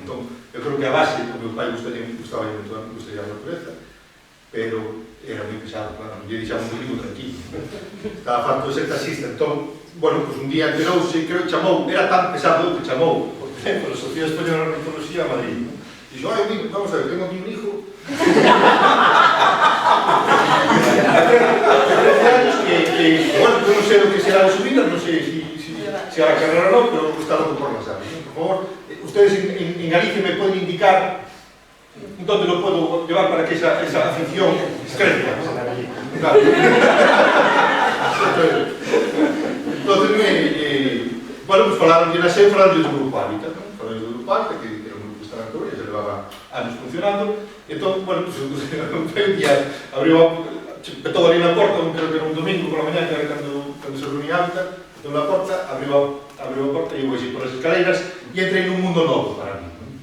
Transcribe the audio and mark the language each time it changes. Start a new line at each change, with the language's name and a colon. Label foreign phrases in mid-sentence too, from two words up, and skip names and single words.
Galician: Entón, eu creo que a base, o meu pai gustaba a natureza, pero era moi pesado, claro, non lle deixaba un domingo tranquilo. Estaba farto de ser taxista, entón, bueno, pues un día enterouse, creo que chamou, era tan pesado que chamou, por exemplo, a Sociedade Española de Ornitología a Madrid, ¿no?
Spanish: Dixo, vamos a ver, tengo aquí un hijo de 13 años que, bueno, yo no sé lo que será de su vida, no sé si hará carrera o no, pero está loco por las aves. Por favor, ustedes en Galicia me pueden indicar dónde lo puedo llevar para que esa afición crezca, ¿no? Claro.
Galician: Entonces bueno, pues falaron de Naseu, falaron do Grupo Hábitat, non? Falaron do Grupo Hábitat, que era un grupo que estaba en Coruña, se levaba anos funcionando, e entón, bueno, pues un día abriu, petou ali na porta, creo que era un domingo
Spanish: por la mañana,
Galician: que era cando se reunía Hábitat, petou na porta, abriu a porta e eu vou por as escaleiras e entrei nun mundo novo para mí, non?